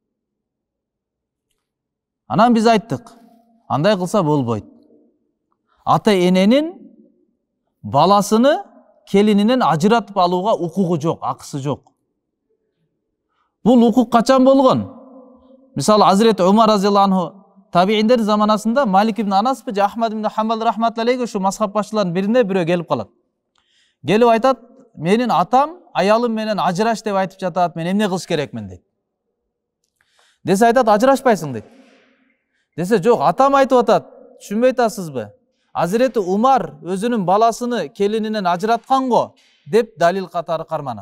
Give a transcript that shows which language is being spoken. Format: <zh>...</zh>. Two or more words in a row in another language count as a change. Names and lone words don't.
<ky>Анан биз айттык, андай кылса болбойт. Ата-эненин баласыны келининен ажыратып алууга укугу жок, акысы жок. Бул укук качан болгон? Мисалы Азирет Умар</ky> <ar>رضي الله عنه</ar> <ky>табииндердин заманасында Малик ибн Анас же Ахмад ибн Хамбал</ky> <ar>رحمة الله عليه</ar> <ky>ушу мазхаб башчыларынын бирине бирөө келип калат. Келип айтат, менин атам аялым менен ажыраш деп айтып жатат, мен эмне кылыш керекмин дейт. Десе айтат, ажырашпайсың дейт. Десе жок, атам айтып атат, түшүнбөй атасызбы? Hazreti Umar өзүнүн баласыны келининен ажыраткан го деп далил катары карманат.</ky>